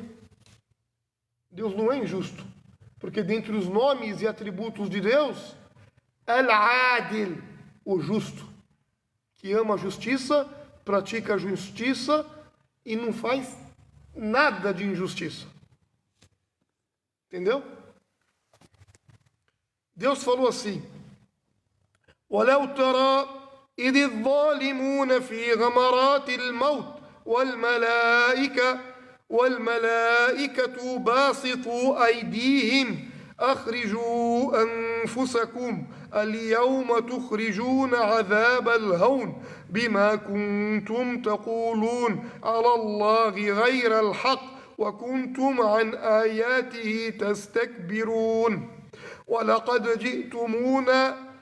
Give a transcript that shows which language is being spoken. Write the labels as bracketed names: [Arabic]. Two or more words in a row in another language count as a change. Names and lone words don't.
[Portuguese] Deus não é injusto, porque dentre os nomes e atributos de Deus, Al-Adil, o justo, que ama a justiça, pratica a justiça e não faz nada de injustiça. Entendeu? Deus falou assim: [Arabic] وَلَوْ تَرَى إِذِ الظَّالِمُونَ فِي غَمَرَاتِ الْمَوْتِ وَالْمَلَائِكَةُ بَاسِطُوا أَيْدِيهِمْ أَخْرِجُوا أَنفُسَكُمْ الْيَوْمَ تُخْرِجُونَ عَذَابَ الْهَوْنِ بِمَا كُنْتُمْ تَقُولُونَ عَلَى اللَّهِ غَيْرَ الْحَقِّ وَكُنْتُمْ عَنْ آيَاتِهِ تَسْتَكْبِرُونَ وَلَقَدْ جِئْتُمُونَا